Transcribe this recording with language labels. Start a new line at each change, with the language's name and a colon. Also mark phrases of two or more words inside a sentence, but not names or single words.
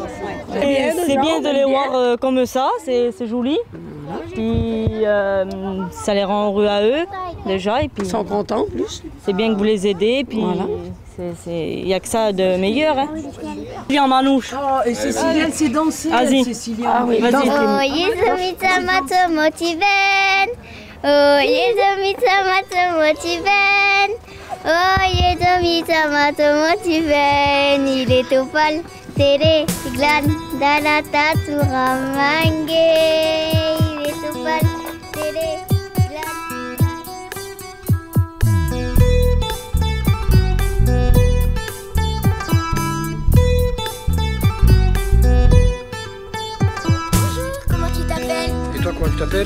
French: C'est bien de les voir comme ça, c'est joli. Puis, ça les rend heureux à eux. déjà. Et puis, ils sont contents en plus. C'est bien que vous les aidez. Puis voilà. Il n'y a que ça de meilleur. Hein. Viens en manouche. Oh, et Cécilia, elle s'est dansée. Vas-y. Ah oui, vas-y. Oh, Yezomita mato motiven. Oh, Yezomita mato motiven. Oh, Yezomita mato motiven. Il est au pal, tere, glan, dalata, turamangé. Il est au pal, tere. Et toi, comment tu t'appelles?